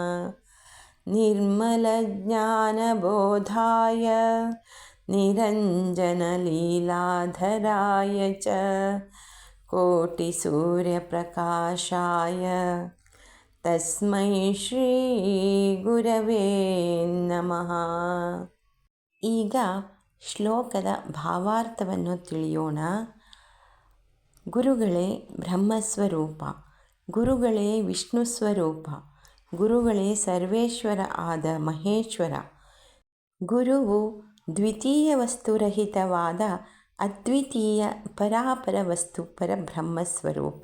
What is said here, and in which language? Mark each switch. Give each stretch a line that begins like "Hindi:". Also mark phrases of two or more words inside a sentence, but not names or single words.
Sanskrit: ನಿರ್ಮಲಜ್ಞಾನಬೋಧಾಯ ನಿರಂಜನಲೀಲಾಧರಾಯ ಚ ಕೋಟಿಸೂರ್ಯಪ್ರಕಾಶಾಯ ತಸ್ಮೈ ಶ್ರೀ ಗುರವೇ ನಮಃ.
Kannada: ಈಗ ಶ್ಲೋಕದ ಭಾವಾರ್ಥವನ್ನು ತಿಳಿಯೋಣ. ಗುರುಗಳೇ ಬ್ರಹ್ಮಸ್ವರೂಪ, ಗುರುಗಳೇ ವಿಷ್ಣು ಸ್ವರೂಪ, ಗುರುಗಳೇ ಸರ್ವೇಶ್ವರ ಆದ ಮಹೇಶ್ವರ. ಗುರುವು ದ್ವಿತೀಯ ವಸ್ತುರಹಿತವಾದ ಅದ್ವಿತೀಯ ಪರಾಪರ ವಸ್ತು ಪರಬ್ರಹ್ಮಸ್ವರೂಪ.